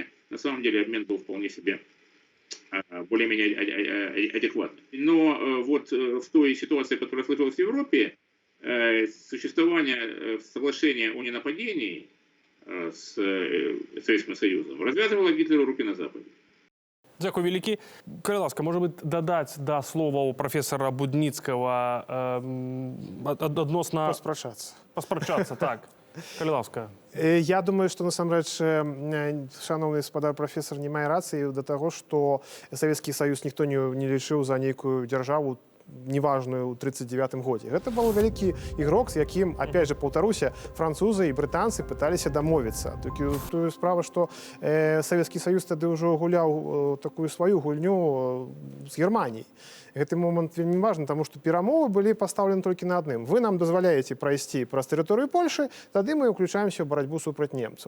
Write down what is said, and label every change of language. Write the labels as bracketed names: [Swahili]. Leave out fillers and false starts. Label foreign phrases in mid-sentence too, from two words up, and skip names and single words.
[Russian] На самом деле обмен был вполне себе более-менее адекватный. Но вот в той ситуации, которая сложилась в Европе, существование соглашения о ненападении с Советским Союзом развязывало Гитлеру руки на Западе. [Belarusian] Дякую, вялікі. Калі ласка, можа быць, дадаць да словаў прафесара Будніцкага адносна... Паспрачацца, так. Калі ласка. Я думаю, што насамрэч шановны гаспадар прафесар не мае рацыі да таго, што Савецкі Саюз ніхто не лічыў за нейкую дзяржаву неважную ў 1939 годзе. Гэта был вялікі ігрок, з якім, [Russian] опять же, [Belarusian] паўтаруся, французы і брытанцы пыталіся дамовіцца. Тую справа, што Савецкі Саюз тады ўжо гуляў такую сваю гульню з Германіяй. Гэты момант вельмі важны, таму што перамовы былі пастаўлены толькі на адным. Вы нам дазваляеце прайсці праз тэрыторыю Польшы, тады мы ўключаемся ў барацьбу супраць немцаў.